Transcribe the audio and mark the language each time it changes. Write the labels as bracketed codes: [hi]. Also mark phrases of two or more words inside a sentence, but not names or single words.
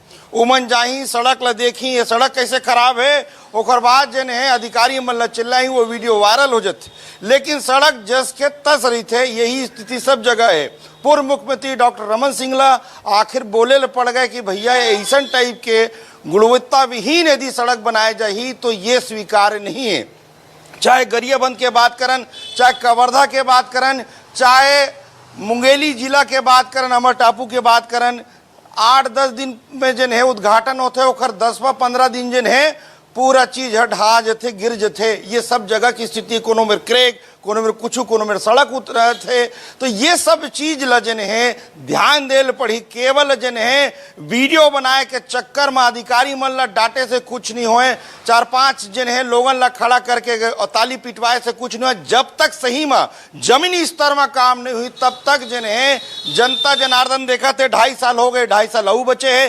[hne] उमन जाही सड़क ला देखी, ये सड़क कैसे खराब है, ओकर बाद जन है अधिकारी मन ला चिल्लाई, वो वीडियो वायरल हो जाते। लेकिन सड़क जस के तस रही थे, यही स्थिति सब जगह है। पूर्व मुख्यमंत्री डॉक्टर रमन सिंह ला आखिर बोले पड़ गए कि भैया ऐसा टाइप के गुणवत्ता विहीन यदि सड़क बनाए जाही तो ये स्वीकार्य नहीं है। चाहे गरियाबंद के बात करन, चाहे कवर्धा के बात करन, चाहे मुंगेली जिला के बात करन, अमर टापू के बात करन, 8-10 दिन में जन है उद्घाटन होते, ओखर 10-15 दिन जन है पूरा चीज ढहा जथे, गिर जथे। ये सब जगह की स्थिति, कोनो में क्रेक, कोनो में कुछ, कोनो में सड़क उतर थे। तो ये सब चीज लजन है ध्यान देल पड़ी। केवल जन है वीडियो बनाए के चक्कर में अधिकारी मन ला डांटे से कुछ नहीं होए, 4-5 जन है लोगन ला खड़ा करके और ताली पिटवाए से कुछ नहीं हो। जब तक सही में जमीनी स्तर में काम नहीं हुई तब तक जन है जनता जनार्दन देखा थे 2.5 साल हो गए, 2.5 साल अऊ बचे है।